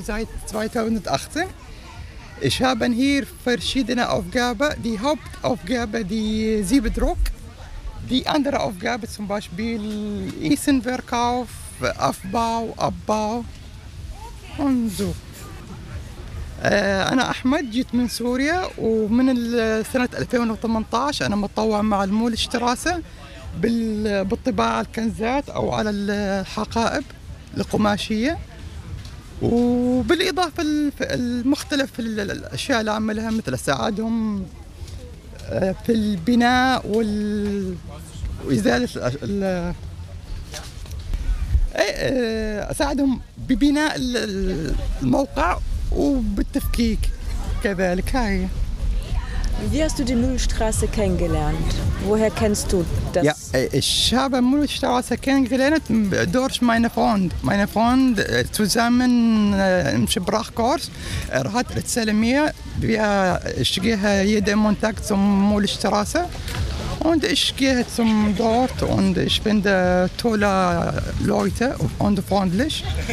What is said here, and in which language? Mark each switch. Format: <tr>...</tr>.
<de>seit 2018. Ich habe hier verschiedene Aufgaben. Die Hauptaufgabe, die Siebdruck. Die andere Aufgabe, zum Beispiel Essenverkauf, Aufbau, Abbau und so.</de> <ar>أنا أحمد جيت من سوريا ومن سنة 2018 أنا متطوع مع المول اشتراسة بالطباعة الكنزات أو على الحقائب القماشية وبالإضافة المختلف الأشياء اللي عملها مثل أساعدهم في البناء وإزالة أساعدهم ببناء الموقع وبالتفكيك كذلك. هاي</ar> <de>Wie hast du die Mühlstraße kennengelernt? Woher kennst du das? Ja, ich habe Mühlstraße kennengelernt durch meine Freund. Meine Freund zusammen im Sprachkurs. Er hat erzählt mir, ich gehe jeden Montag zum Mühlstraße und ich gehe zum dort und ich finde tolle Leute und freundlich.</de>